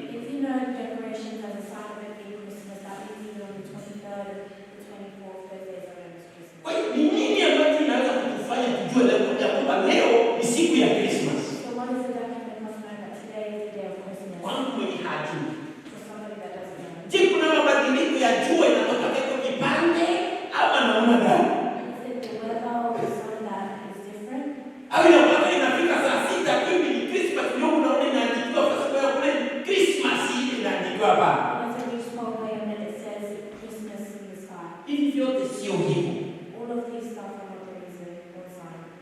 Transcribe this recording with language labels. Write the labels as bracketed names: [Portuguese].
[English] If you know decorations as a sign of it being Christmas, that means even on the 23rd, the 24th, those days are known as Christmas. [Swahili] Kwa hiyo ni nini ambacho inaweza kutufanya tujue leo ya kwamba leo ni siku ya Christmas? [English] So what is it that can make us know that today is the day of Christmas? [Swahili] Kwangu mwenye hajui. [English] For somebody that doesn't know. [Swahili] Je, kuna mabadiliko ya jua inatoka kwa kipande ama namna gani? [English] Is it the weather or the sun that is different? [Swahili] Au wakati inafika saa 6 hivi ni Christmas ndio unaona inaandikwa kwa sababu ya kule Christmas hii inaandikwa hapa. [English] Once it reaches 12 a.m. and it says Christmas in the sky. [Swahili] Hivi vyote sio hivyo. [English] All of these stuff are not the reason or sign.